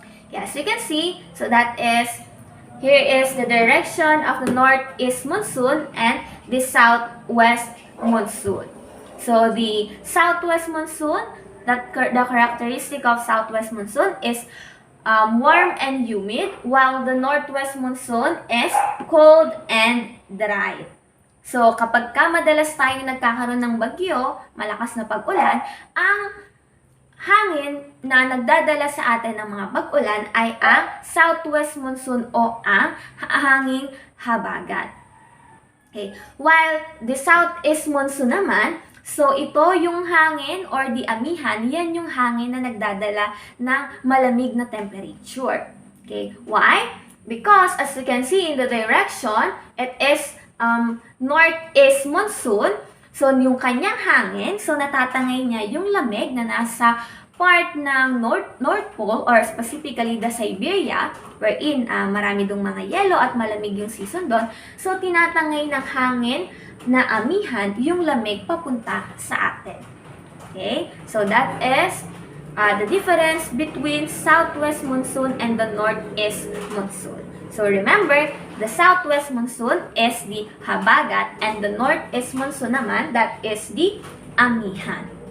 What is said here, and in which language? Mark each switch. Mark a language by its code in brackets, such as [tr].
[en] Yes, you can see, so that is, here is the direction of the northeast monsoon and the southwest monsoon. So the southwest monsoon, the characteristic of southwest monsoon is warm and humid, while the northwest monsoon is cold and dry. [tl] So, kapag madalas tayong nagkakaroon ng bagyo, malakas na pag-ulan, ang hangin na nagdadala sa atin ng mga pag-ulan ay ang southwest monsoon o ang hanging habagat. Okay. [en] While the southeast monsoon [tl] naman, so ito yung hangin or the amihan, yan yung hangin na nagdadala ng malamig na temperature. [en] Okay, why? Because as you can see in the direction, it is northeast monsoon. [tl] So yung kanyang hangin, so natatangay niya yung lamig na nasa part ng North Pole [en] or specifically the Siberia, wherein [tl] marami dong mga yelo at malamig yung season doon. So tinatangay ng hangin na amihan yung lamig papunta sa atin. [en] Okay? So that is the difference between southwest monsoon and the northeast monsoon. So remember, the southwest monsoon is the habagat and the northeast monsoon naman, that is the amihan.